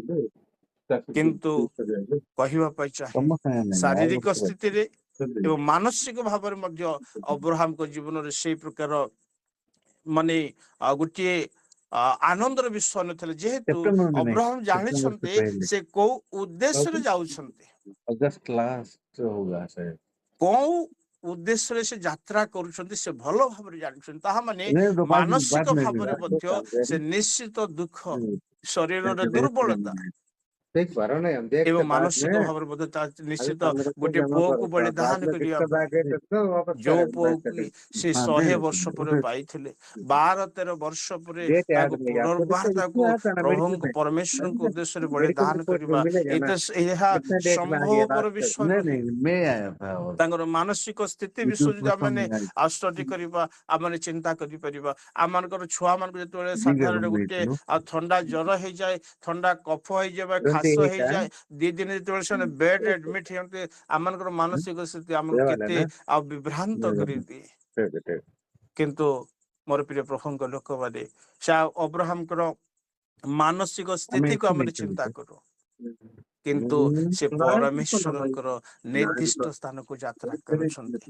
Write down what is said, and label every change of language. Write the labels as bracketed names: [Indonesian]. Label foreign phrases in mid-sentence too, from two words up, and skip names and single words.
[Odia] କିନ୍ତୁ କହିବା ପାଇଁ ଚାହେଁ ଶାରୀରିକ ସ୍ଥିତିରେ ଏବଂ ମାନସିକ ଭାବରେ ମଧ୍ୟ ଅବ୍ରାହମଙ୍କ ଜୀବନରେ ସେଇ ପ୍ରକାର ମାନେ ଗୋଟିଏ ଆନନ୍ଦର ବିଷୟ ନଥିଲା, ଯେହେତୁ ଅବ୍ରାହମ ଜାଣିଛନ୍ତି ସେ କୋଉ ଉଦ୍ଦେଶ୍ୟରେ ଯାଉଛନ୍ତି, [Hindi] अगस्त लास्ट होगा शायद। [Odia] କୋଉ ଉଦ୍ଦେଶ୍ୟରେ ସେ ଯାତ୍ରା କରୁଛନ୍ତି ସେ ଭଲ ଭାବରେ ଜାଣିଛନ୍ତି। ତାହା ମାନେ [Hindi] नहीं तो बाद [Odia] ମାନସିକ [Hindi] में [Odia] ଭାବରେ ମଧ୍ୟ ସେ ନିଶ୍ଚିତ ଦୁଃଖ, ଶରୀରରେ ଦୁର୍ବଳତା [Hindi] देख पा रहा हूँ ना हम देखते [Odia] ଏବଂ [Hindi] बाद [Odia] ମାନସିକ [Hindi] में [Odia] ଭାବରେ ମଧ୍ୟ [Hindi] अभी [Odia] ନିଶ୍ଚିତ [Hindi] 15 को [Odia] ଗୋଟିଏ [Hindi] जमा [Odia] ପୁଅକୁ [Hindi] करो [Odia] ବଳିଦାନ [Hindi] बाद में [Odia] କରିବା [Hindi] दिक्कत आ [Odia] ପାଇଁ, [Hindi] गई तो वापस [Odia] ଯୋଉ [Hindi] बैक [Odia] ପୁଅକୁ [Hindi] करेंगे। [Odia] ସେ [Hindi] हाँ 100 दे [Odia] ବର୍ଷ ପରେ [Hindi] उधर [Odia] ପାଇଥିଲେ, 12-13 ବର୍ଷ ପରେ [Hindi] डेट याद [Odia] ତାକୁ [Hindi] नहीं आपको, [Odia] ପୁନର୍ବାର [Hindi] तो [Odia] ତାକୁ [Hindi] इसमें आता ना मेडिकल [Odia] ପ୍ରଭୁଙ୍କ [Hindi] में [Odia] ପରମେଶ୍ୱରଙ୍କ ଉଦ୍ଦେଶ୍ୟରେ [Hindi] मेडिकल [Odia] ବଳିଦାନ [Hindi] रिपोर्ट में [Odia] କରିବା, [Hindi] मिलेगा ना [Odia] ଏହା [Hindi] कितना डेट में आ गया [Odia] ସମ୍ଭବପର [Hindi] लास्ट [Odia] ବିଷୟ [Hindi] नहीं [Odia] ନୁହେଁ। [Hindi] नहीं मैं आया था और [Odia] ତାଙ୍କର ମାନସିକ ସ୍ଥିତି ବିଷୟ ଯଦି ଆମେ ଷ୍ଟଡି କରିବା, ଆମେ ଚିନ୍ତା କରିପାରିବା। ଆମମାନଙ୍କର ଛୁଆମାନଙ୍କୁ ଯେତେବେଳେ [Hindi] बिगर [Odia] ସାଧାରଣ [Hindi] रूम में [Odia] ଗୋଟେ [Hindi] थी [Odia] ଥଣ୍ଡା ଜ୍ୱର ହେଇଯାଏ, ଥଣ୍ଡା କଫ ହେଇଯାଏ ବା ଖାସ [Hindi] 28 है [Odia] ହେଇଯାଏ, 2 ଦିନ ଯେତେବେଳେ ସେମାନେ ବେଡ୍ ଆଡମିଟ୍ ହୁଅନ୍ତି, ଆମମାନଙ୍କର ମାନସିକ ସ୍ଥିତି ଆମକୁ [Hindi] ये वाला [Odia] କେତେ [Hindi] ना [Odia] ବିଭ୍ରାନ୍ତ କରିଦିଏ। [Hindi] ठीक [Odia] କିନ୍ତୁ ମୋର ପ୍ରିୟ ପ୍ରଭୁଙ୍କ ଲୋକମାନେ, ସେ ଅବ୍ରାହମଙ୍କର ମାନସିକ [Hindi] हमें [Odia] ସ୍ଥିତିକୁ [Hindi] अच्छी [Odia] ଆମେ [Hindi] नहीं [Odia] ଚିନ୍ତା [Hindi] चली [Odia] କରୁ, କିନ୍ତୁ ସେ ପରମେଶ୍ୱରଙ୍କର ନିର୍ଦ୍ଦିଷ୍ଟ ସ୍ଥାନକୁ ଯାତ୍ରା କରୁଛନ୍ତି।